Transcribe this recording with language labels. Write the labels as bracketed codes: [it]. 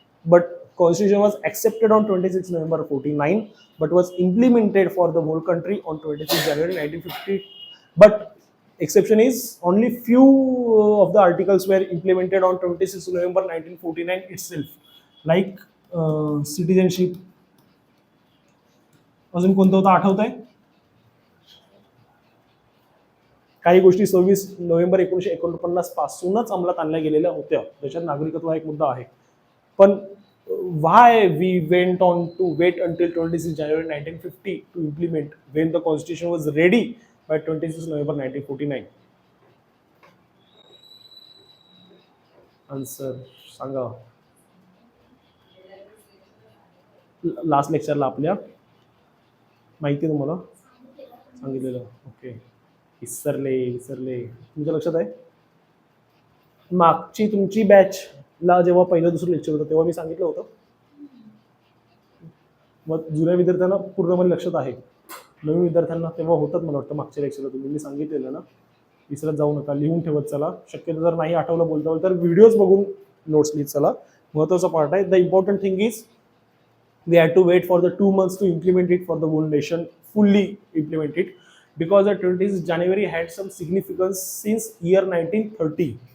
[en] But constitution was accepted on 26 November 49 but was implemented for the whole country on 26 January 1950. But exception is only few of the articles were implemented on 26 November 1949 itself, like citizenship. [mr] अजून कोणतं होतं आठवत आहे? काही गोष्टी 26 November 1949 पासूनच अंमलात आणल्या गेलेल्या होत्या. त्याच्यात नागरिकत्व हा एक मुद्दा आहे. [en] पण why we went on to wait until 26 January 1950 to implement when the constitution was ready by 26 November 1949? [mr] Answer सांगा. लास्ट लेक्चरला आपल्या माहिती आहे तुम्हाला सांगितलेलं. ओके, विसरले तुमच्या लक्षात आहे. मागची तुमची बॅचला जेव्हा पहिलं दुसरं लेक्चर होतं तेव्हा मी सांगितलं होतं. मग जुन्या विद्यार्थ्यांना पूर्णपणे लक्षात आहे. नवीन विद्यार्थ्यांना तेव्हा होतात मला वाटतं मागच्या लेक्चरला तुम्ही मी सांगितलेलं ना. विसरत जाऊ नका, लिहून ठेवत चला. शक्यतो जर नाही आठवलं बोलता तर व्हिडिओज बघून नोट्स लिहित चला. महत्त्वाचा पार्ट आहे. [en] The important thing is we had to wait for the 2 months to implement it for the whole nation, fully implement it, because the 20th January had some significance since year 1930.